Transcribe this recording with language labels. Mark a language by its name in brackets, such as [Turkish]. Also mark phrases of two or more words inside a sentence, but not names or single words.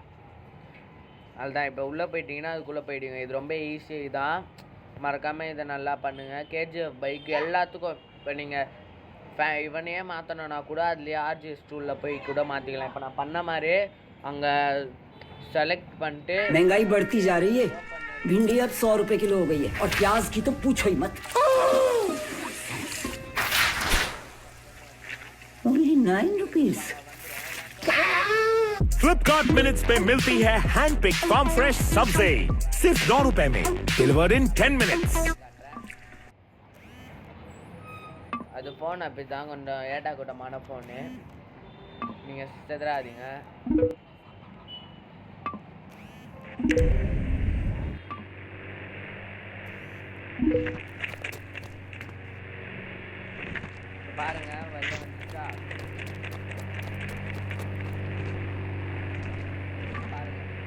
[Tamil] அதுதான் இப்போ உள்ளே போயிட்டீங்கன்னா அதுக்குள்ளே போயிடுங்க. இது ரொம்ப ஈஸி தான். மறக்காமல் இதை நல்லா பண்ணுங்கள். கேஜிஎஃப் பைக் எல்லாத்துக்கும் இப்போ நீங்கள் இவனையே மாற்றணுன்னா கூட அதுலேயே RGS டூலில் போய் கூட மாற்றிக்கலாம். இப்போ நான் பண்ண மாதிரி அங்கே செலக்ட் பண்ணிட்டு [Hindi] महंगाई बढ़ती जा रही है. भिंडी अब 100 रुपए किलो हो गई है और प्याज की तो पूछो ही मत. [English] Only 9 rupees. [Hindi] फ्लिपकार्ट मिनट्स पे मिलती है [English] hand pick farm fresh [Hindi] सब्जी सिर्फ 9 रुपए में, [English] delivered in 10 minutes. [Tamil] அது ஃபோன் அப்படி தான் கொஞ்சம் ஏட்டா கூட்டமான ஃபோனு. நீங்கள் செதுறாதீங்க. பாருங்க வெளில வந்துச்சா, பாருங்க.